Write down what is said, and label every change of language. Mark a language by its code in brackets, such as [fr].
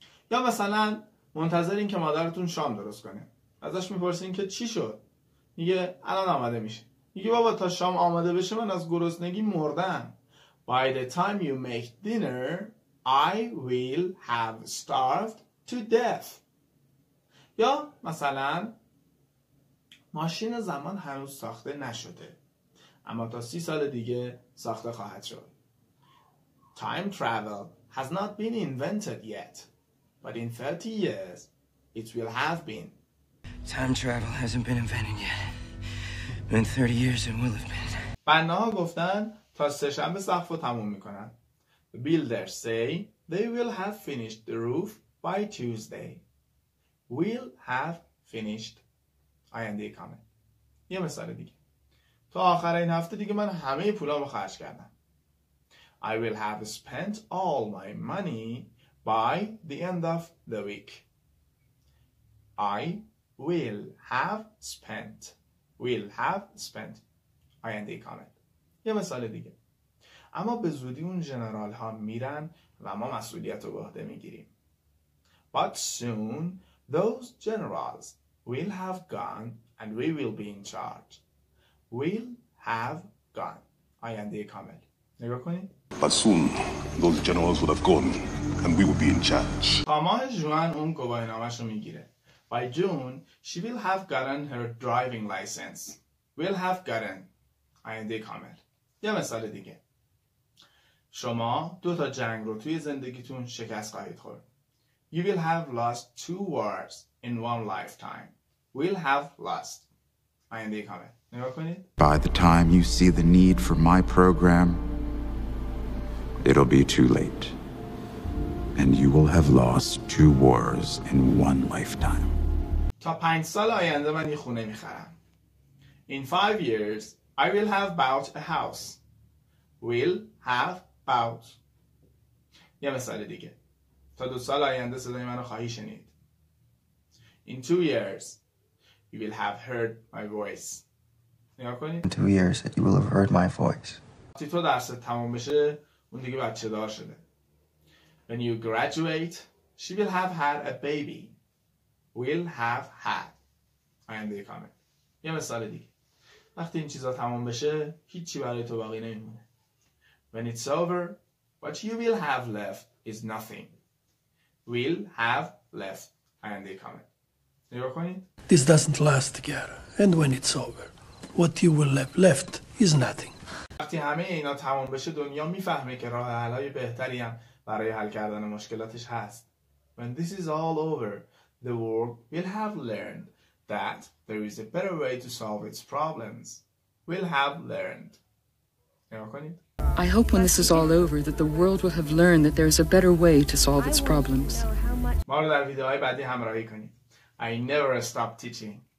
[fa] یا مثلا منتظرین که مادرتون شام درست کنه، ازش میپرسین که چی شد؟ میگه الان آماده میشه. میگه بابا تا شام آماده بشه من از گرسنگی مردم. [en] By the time you make dinner I will have starved to death. [fa] یا مثلا ماشین زمان هنوز ساخته نشده اما تا 30 سال دیگه ساخته خواهد شد. [en] Time travel has not been invented yet, but in 30 years it will have been. Time travel hasn't been invented yet, but in 30 years it will have been. [fa] بناها گفتن تا سه‌شنبه سقف رو تموم میکنن. [en] The builders say they will have finished the roof by Tuesday. Will have finished. [fa] آینده کامل. یه مثال دیگه. تا آخر این هفته دیگه من همه پولامو خرج کردم. [en] I will have spent all my money by the end of the week. I will have spent. Will have spent. [fa] آینده کامل. یه مثال دیگه. اما به زودی اون جنرال ها میرن و ما مسئولیت رو به عهده میگیریم. [en] But soon those generals will have gone and we will be in charge. Will have gone. [fa] آینده کامل. نگاه کنید. [en] But soon those generals would have gone and we will be in charge. [fa] تا ماه ژوئن اون گواهینامه‌ش رو میگیره. [en] By June she will have gotten her driving license. Will have gotten. [fa] آینده کامل. یه مثال دیگه. شما 2 تا جنگ رو توی زندگیتون شکست خواهید خورد. [en] You will have lost 2 wars in one lifetime. Will have lost. [fa] آینده کامل. نگاه کنید. [en] By the time you see the need for my program, it'll be too late. And you will have lost 2 wars in one lifetime. [fa] تا 5 سال آینده من یه خونه میخرم. [en] In 5 years, I will have bought a house. Will have bought. [fa] یه مثال دیگه. تا 2 سال آینده صدای منو خواهی شنید. [en] In 2 years, you will have heard my voice. [fa] نگاه کنید. [en] In 2 years that you will have heard my voice. [fa] وقتی تو درست تمام بشه اون دیگه بچه دار شده. [en] When you graduate, she will have had a baby. Will have had. [fa] آینده کامل. یه مثال دیگه. وقتی این چیزا تمام بشه هیچی برای تو باقی نمیمونه. [en] When it's over, what you will have left is nothing. Will have left. [fa] آینده کامل. نگاه کنید. [en] This doesn't last together. And when it's over, what you will have left is nothing. [fa] وقتی همه اینا تمام بشه دنیا میفهمه که راه حل‌های بهتری هم برای حل کردن مشکلاتش هست. [en] When this is all over, the world will have learned that there is a better way to solve its problems. Will have learned. [fa] نگاه کنید. [en] I hope when this is all over that the world will have learned that there is a better way to solve its problems. [fa] ما رو در ویدیوهای بعدی همراهی کنید. [en] I never stop teaching.